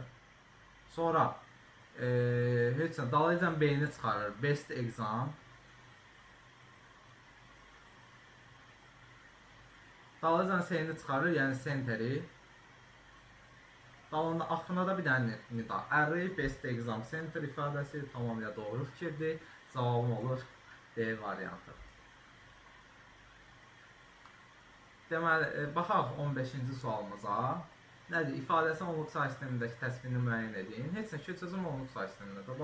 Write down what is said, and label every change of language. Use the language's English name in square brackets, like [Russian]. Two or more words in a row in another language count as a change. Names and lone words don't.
[Azerbaijani] Sonra heç nə, dalayıcan B-ni çıxarır. [English] Best exam. [Azerbaijani] Dalayıcan C-ni çıxarır, yəni centeri. Dalında axırına da bir dənə nida. [English] Array best exam center [Azerbaijani] ifadəsi tamamilə doğru fikirdir. Cavabım olur D variantı. Deməli, baxaq 15-ci sualımıza. Nədir? İfadəsi onluq say sistemindəki təsvirini müəyyən edin. Heç nə, keçəcəm onluq say sistemində də.